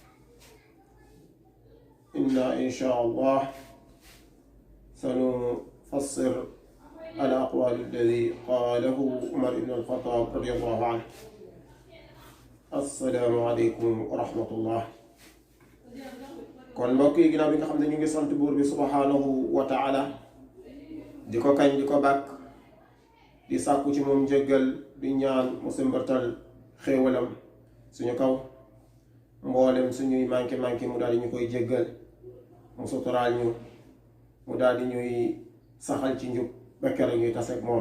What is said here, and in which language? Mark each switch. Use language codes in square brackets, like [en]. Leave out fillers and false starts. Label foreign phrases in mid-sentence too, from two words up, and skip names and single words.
[ar] إن شاء الله سنفسر الأقوال الذي قاله عمر بن الخطاب رضي الله عنه. السلام عليكم ورحمة الله. [wo] kon mbokk yi, ginnaaw bi nga xam ne ñu ngi sant buur bi [ar] سبحانه وتعالى, [wo] di ko kañ, di ko bàkk, di sàkku ci moom njëggal, di ñaan mu sëmbartal xéewalam suñu kaw, mboolem suñuy manqué mu daal di ñu koy jéggal, mu suturaal ñu, mu daal di ñuy saxal ci njub ba keroog ñuy taseeg moom.